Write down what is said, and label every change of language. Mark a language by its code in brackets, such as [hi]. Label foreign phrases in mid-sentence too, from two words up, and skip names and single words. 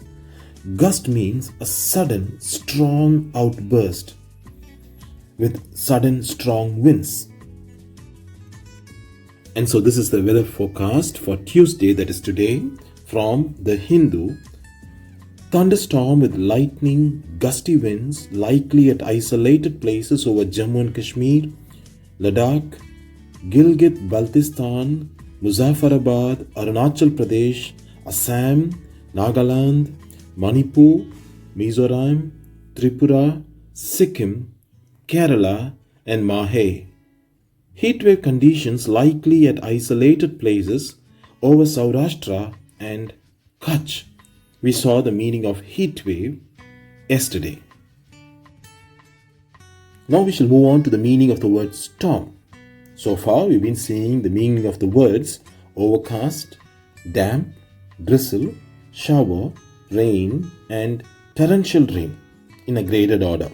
[en] Gust means a sudden, strong outburst with sudden, strong winds. And so this is the weather forecast for Tuesday, that is today, from the Hindu. Thunderstorm with lightning, gusty winds, likely at isolated places over Jammu and Kashmir, Ladakh, Gilgit-Baltistan, Muzaffarabad, Arunachal Pradesh, Assam, Nagaland, Manipur, Mizoram, Tripura, Sikkim, Kerala, and Mahe. Heatwave conditions likely at isolated places over Saurashtra and Kutch. We saw the meaning of heat wave yesterday. Now we shall move on to the meaning of the word storm. So far, we've been seeing the meaning of the words overcast, damp, drizzle, shower, rain, and torrential rain in a graded order.